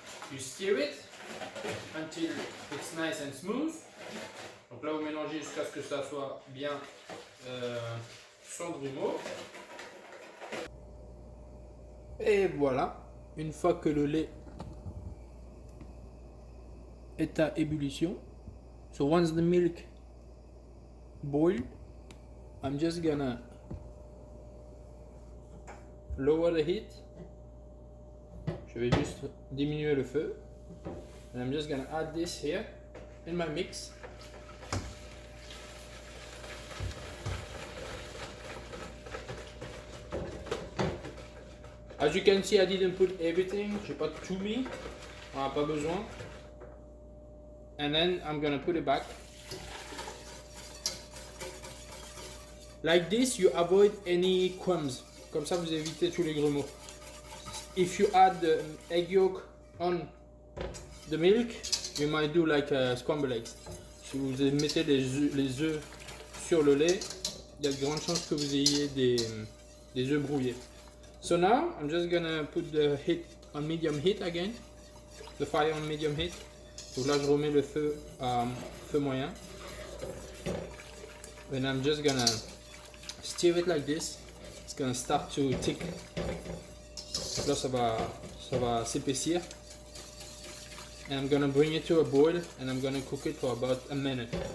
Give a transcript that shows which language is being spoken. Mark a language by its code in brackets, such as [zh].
[en] You stir it until it's nice and smooth. [fr] Donc là, vous mélangez jusqu'à ce que ça soit bien sans grumeaux. Et voilà, une fois que le lait est à ébullition, [en] so once the milk boiled, I'm just gonna lower the heat. [fr] Je vais juste diminuer le feu. [en] And I'm just gonna add this here in my mix. As you can see, I didn't put everything. [fr] J'ai pas tout mis. On n'a pas besoin. [en] And then I'm gonna put it back. Like this, you avoid any crumbs. [fr] Comme ça, vous évitez tous les grumeaux. [en] If you add the egg yolk on the milk, you might do like a scrambled eggs. [fr] Si vous mettez les œufs sur le lait, il y a de grandes chances que vous ayez des œufs brouillés. [en] So now, I'm just gonna put the heat on medium heat again. The fire on medium heat. [fr] Donc là, je remets le feu à feu moyen. [en] And I'm just gonna stir it like this. It's gonna start to thick. [fr] Donc là, ça va s'épaissir. [en] And I'm gonna bring it to a boil and I'm gonna cook it for about a minute.